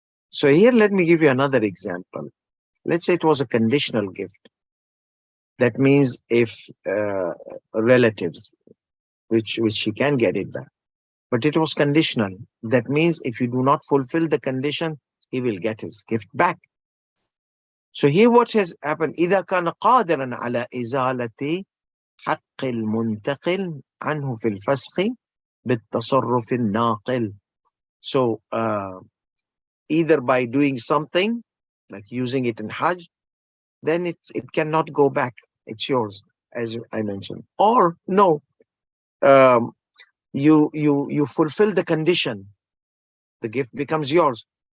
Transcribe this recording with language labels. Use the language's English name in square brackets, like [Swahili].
[English] So here, let me give you another example. Let's say it was a conditional gift. That means if relatives, which he can get it back, but it was conditional. That means if you do not fulfill the condition, he will get his gift back. So here what has happened, [Arabic] إذا كان قادرا على إزالة حق المنتقل عنه في الفسخ بالتصرف الناقل. [English] So either by doing something, like using it in Hajj, then it cannot go back. It's yours, as I mentioned. Or no, you fulfill the condition, the gift becomes yours.